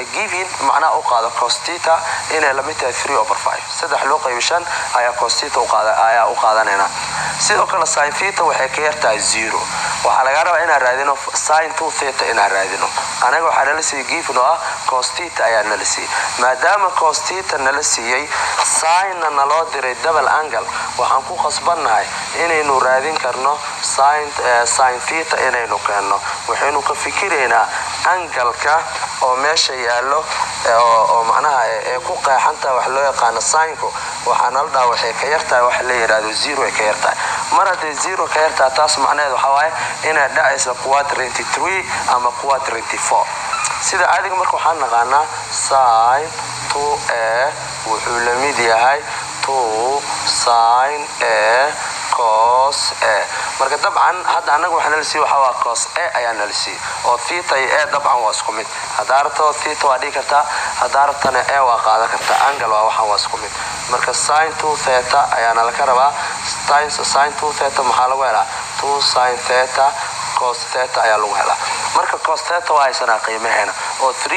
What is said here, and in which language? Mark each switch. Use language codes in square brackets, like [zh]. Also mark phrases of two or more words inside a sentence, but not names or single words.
[so] given macna u qaado [en] cos theta [so] inay la mid tahay 3/5 saddex loo qaybishan ayaa cos theta u qaadanayna sidoo kale [en] sin theta [so] waxay ka yartahay 0 waxa laga rabaa inaan raadino [en] sin 2 theta [so] inaan raadino anaga waxa la siiyay given oo ah [en] cos theta [so] ayaa la siiyay maadaama [en] cos theta [so] la siiyay sin na loo diray [en] double angle [so] waxaan ku qasbanahay inaynu raadin karno [en] sin theta [so] inaynu keeno waxaynu ka fikireynaa angle-ka oo meesha yaalo oo macnaha ku qeexanta wax loo yaqaan sin-ku waxaan la dhaw waxay ka yartahay wax la yiraahdo 0 ay ka yartahay marada 0 ka yartahay taas macnaheedu waxa waaye inay dhacayso quadrant 3 ama quadrant 4 sida caadiga marka waxaan naqaanaa sin 2a wuxuu la mid yahay [en] 2 sin a cos a [so] marka dabcan hadda anagu waxaan la siiyay waxa waa [en] cos a [so] ayaan la siiyay oo theta iyo a dabcan waa isku mid hadaarto theta waa dhigi kartaa hadaartana a waa qaadan kartaa angle waa waxa waa isku mid marka [en] sin 2 theta [so] ayaan la ka rabaa [en] sin 2 theta [so] maxaa lagu helaa [en] 2 sin theta cos theta [so] ayaa lagu helaa marka [en] cos theta [so] waa aysan qiimaheena oo